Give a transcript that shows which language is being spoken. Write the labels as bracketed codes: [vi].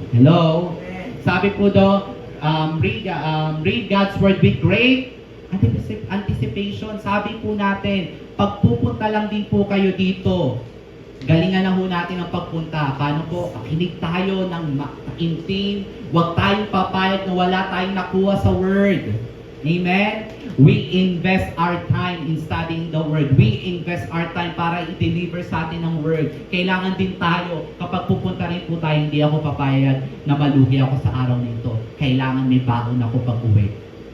[en] Hello? [tl] Sabi po doon, [en] read God's Word with great anticipation. [tl] Sabi po natin, pagpupunta lang din po kayo dito, galingan na ho natin ang pagpunta. Paano po? Pakinig tayo ng makaintin. Huwag tayong papayag na wala tayong nakuha sa Word. Amen? [en] We invest our time in studying the Word. We invest our time [tl] para i-deliver sa atin ang [en] Word. [tl] Kailangan din tayo, kapag pupunta rin po tayo, hindi ako papayag na maluhi ako sa araw nito. Kailangan may baon ako pag-uwi.